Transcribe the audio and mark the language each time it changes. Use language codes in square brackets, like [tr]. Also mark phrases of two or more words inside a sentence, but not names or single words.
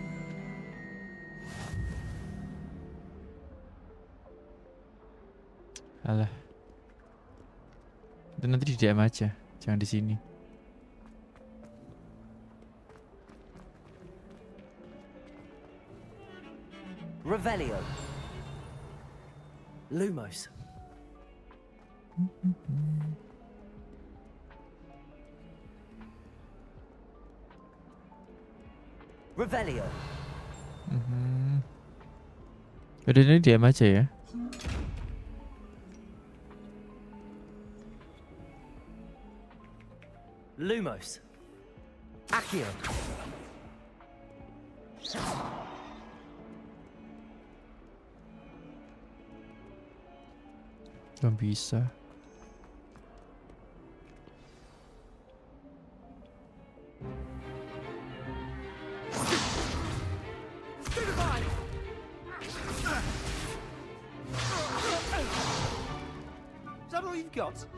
[id] Alah. Itu nanti di DM aja, jangan di sini. Revelio. Lumos. Revelio. Udah ini DM aja ya. Lumos. Accio. Belum bisa. [en] Is that all you've got?